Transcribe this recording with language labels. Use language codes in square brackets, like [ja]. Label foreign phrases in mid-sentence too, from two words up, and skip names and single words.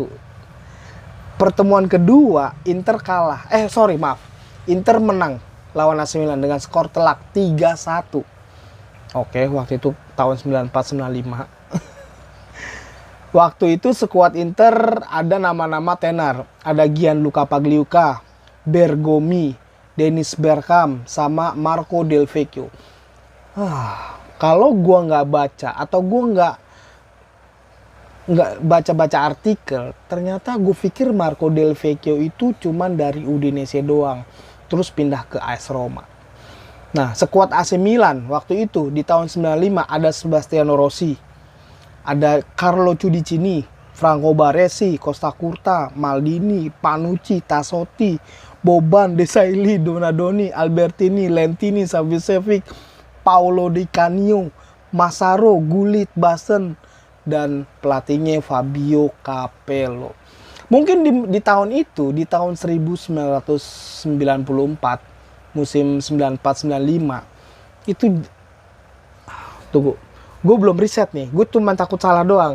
[id] Pertemuan kedua Inter kalah. Inter menang lawan AC Milan dengan skor telak 3-1. Oke, waktu itu tahun 94-95. Waktu itu skuad Inter ada nama-nama tenar. Ada Gianluca Pagliuca, Bergomi, Dennis Bergkamp, sama Marco Del Vecchio. Kalau gue nggak baca atau gue nggak baca-baca artikel, ternyata gue pikir Marco Del Vecchio itu cuman dari Udinese doang, terus pindah ke AS Roma. Nah, skuad AC Milan waktu itu di tahun 95 ada Sebastiano Rossi, ada Carlo Cudicini, Franco Baresi, Costa Curta, Maldini, Panucci, Tassotti, Boban, Desailly, Donadoni, Albertini, Lentini, Savicevic, Paolo Di Canio, Massaro, Gullit, Basten, dan pelatihnya Fabio Capello. Mungkin di tahun itu, di tahun 1994, musim 94-95, itu, tunggu, gue belum riset nih, gue cuma takut salah doang.